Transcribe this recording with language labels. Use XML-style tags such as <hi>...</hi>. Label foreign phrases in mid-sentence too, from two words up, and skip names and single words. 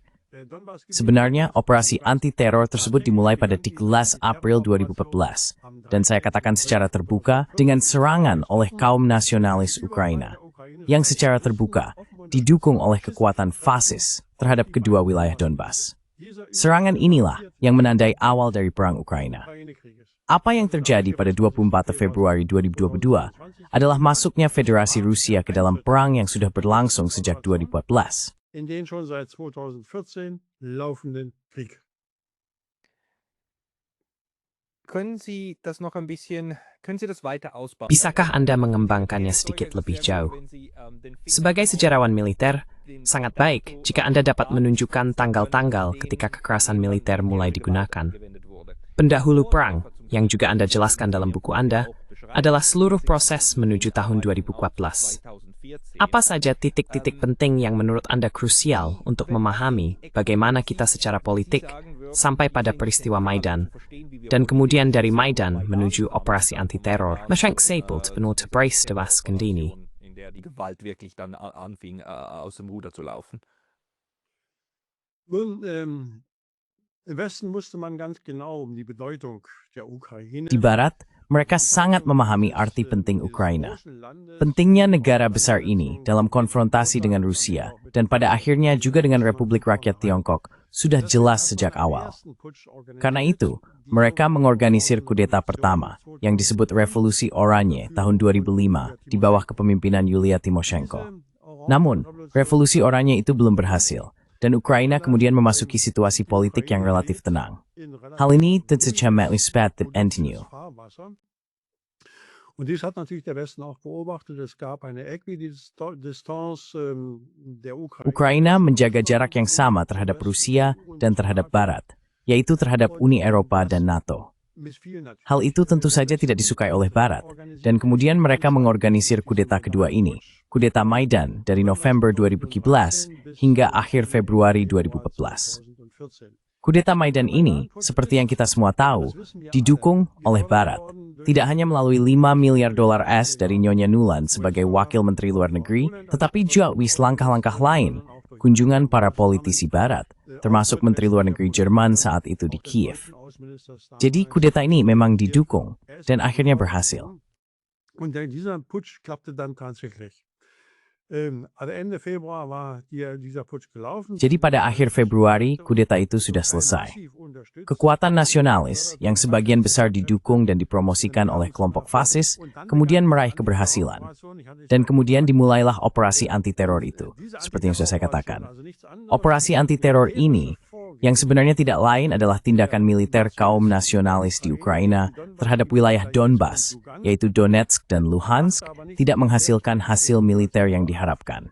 <id>Sebenarnya, operasi anti-teror tersebut dimulai pada 13 April 2014, dan saya katakan secara terbuka dengan serangan oleh kaum nasionalis Ukraina, yang secara terbuka didukung oleh kekuatan fasis terhadap kedua wilayah Donbas. Serangan inilah yang menandai awal dari perang Ukraina. Apa yang terjadi pada 24 Februari 2022 adalah masuknya Federasi Rusia ke dalam perang yang sudah berlangsung sejak 2014.</id> <de>In den schon seit 2014 laufenden Krieg. Können Sie das noch ein bisschen, können Sie das weiter ausbauen?</de> <id>Bisakah Anda mengembangkannya sedikit lebih jauh? Sebagai sejarawan militer, sangat baik jika Anda dapat menunjukkan tanggal-tanggal ketika kekerasan militer mulai digunakan. Pendahulu perang, yang juga Anda jelaskan dalam buku Anda, adalah seluruh proses menuju tahun 2014. Apa saja titik-titik penting yang menurut Anda krusial untuk memahami bagaimana kita secara politik sampai pada peristiwa Maidan, dan kemudian dari Maidan menuju operasi anti-teror? Masyarakat Sabelt benut Brace de Vaskandini.</id> <de>In der die Gewalt wirklich dann anfing, aus dem Ruder zu laufen. Nun, Im Westen wusste man ganz genau die Bedeutung der Ukraine.</de> <id>Di Barat, mereka sangat memahami arti penting Ukraina. Pentingnya negara besar ini dalam konfrontasi dengan Rusia dan pada akhirnya juga dengan Republik Rakyat Tiongkok sudah jelas sejak awal. Karena itu, mereka mengorganisir kudeta pertama yang disebut Revolusi Oranye tahun 2005 di bawah kepemimpinan Yulia Tymoshenko. Namun, Revolusi Oranye itu belum berhasil dan Ukraina kemudian memasuki situasi politik yang relatif tenang. Hal ini tentu saja menyebabkan Antonio.</id> <de>Und dies hat natürlich der Westen auch beobachtet. Es gab eine Äquidistanz der Ukraine.</de> <id>Ukraina menjaga jarak yang sama terhadap Rusia dan terhadap Barat, yaitu terhadap Uni Eropa dan NATO. Hal itu tentu saja tidak disukai oleh Barat, dan kemudian mereka mengorganisir kudeta kedua ini, kudeta Maidan dari November 2014 hingga akhir Februari 2014. Kudeta Maidan ini, seperti yang kita semua tahu, didukung oleh Barat. Tidak hanya melalui $5 miliar dari Nyonya Nuland sebagai Wakil Menteri Luar Negeri, tetapi juga langkah-langkah lain, kunjungan para politisi Barat, termasuk Menteri Luar Negeri Jerman saat itu di Kiev. Jadi kudeta ini memang didukung dan akhirnya berhasil.</id> <de>Und dieser Putsch klappte dann tatsächlich. Ende Februar war dieser Putsch gelaufen.</de> <id>Jadi pada akhir Februari, kudeta itu sudah selesai. Kekuatan nasionalis, yang sebagian besar didukung dan dipromosikan oleh kelompok fasis, kemudian meraih keberhasilan. Dan kemudian dimulailah operasi anti-teror itu, seperti yang sudah saya katakan. Operasi anti-teror ini, yang sebenarnya tidak lain adalah tindakan militer kaum nasionalis di Ukraina terhadap wilayah Donbas, yaitu Donetsk dan Luhansk, tidak menghasilkan hasil militer yang diharapkan.</id>